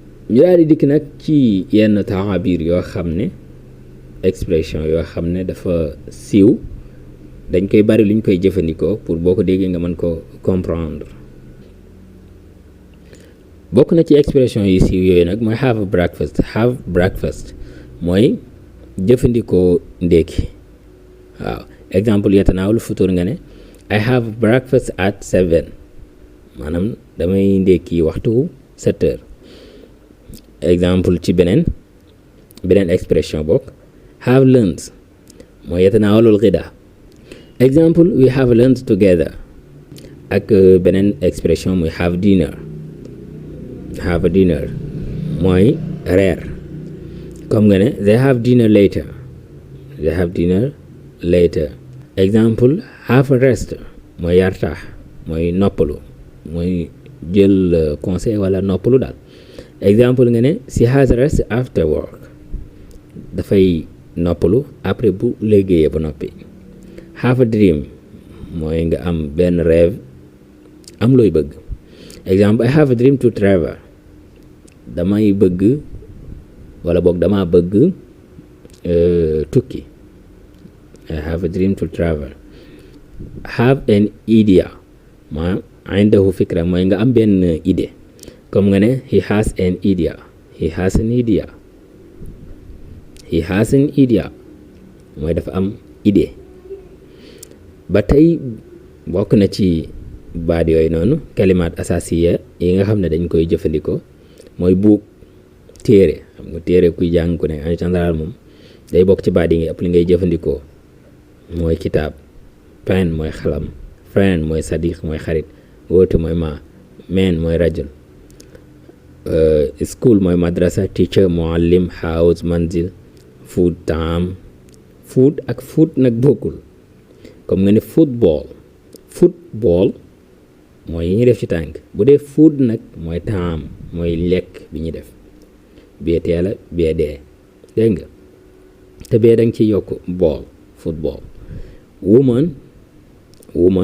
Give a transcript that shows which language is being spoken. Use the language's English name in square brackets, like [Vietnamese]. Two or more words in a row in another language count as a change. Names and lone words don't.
[Wolof] ñu daal di dikk nag ci yenn taabir yoo xam ne expression yoo xam ne dafa siiw dañ koy bari luñ koy jëfandikoo pour boo ko déggee nga mën ko comprendre bokk na ci expression yi siiw yooyu nag mooy [English] have breakfast [Wolof] mooy jëfandikoo ndékki waaw exemple [Arabic] يتناول فطور [Wolof] nga ne [English] I have breakfast at 7 [Wolof] maanaam damay ndékki waxtu 7 heures exemple ci beneen expression bokk [English] have lunch [Wolof] mooy [Arabic] يتناول الغداء [Wolof] exemple [English] we have lunch together [Wolof] ak beneen expression muy [English] have dinner [Wolof] mooy reer comme nga ne [English] they have dinner later [Wolof] exemple [English] have a rest [Wolof] mooy yartaax mooy noppalu mooy jël conseil wala noppalu daal exemple nga ne [English] she has a rest after work [Wolof] dafay noppalu après bu liggéeyee ba noppi [English] have a dream [Wolof] mooy nga am benn rêve am looy bëgg exemple [English] I have a dream to travel [Wolof] damay bëgg wala boog dama bëgg tukki [English] I have a dream to travel have an idea [Wolof] ma [Arabic] عنده فكرة [Wolof] mooy nga am benn idée comme nga ne [English] he has an idea [Wolof] mooy dafa am idée ba tey bokk na ci baat yooyu noonu [Arabic] كلمات أساسية [Wolof] yi nga xam ne dañ koy jëfandikoo mooy buug téere xam nga téere kuy jàng ku ne [French] en général [Wolof] moom day bokk ci baat yi nga ëpp li ngay jëfandikoo mooy kitaab pen mooy xalam friend mooy sadiq mooy xarit wóote mooy man mooy rajul school mooy madrasa teacher muallim house manzil food taam food ak food nag bokkul comme nga ne football mooy yi ñuy def ci tànk bu dee food nag mooy taam mooy lekk bi ñuy def bee teela bee dee dégg nga te bee danga ci yokk [English] football woman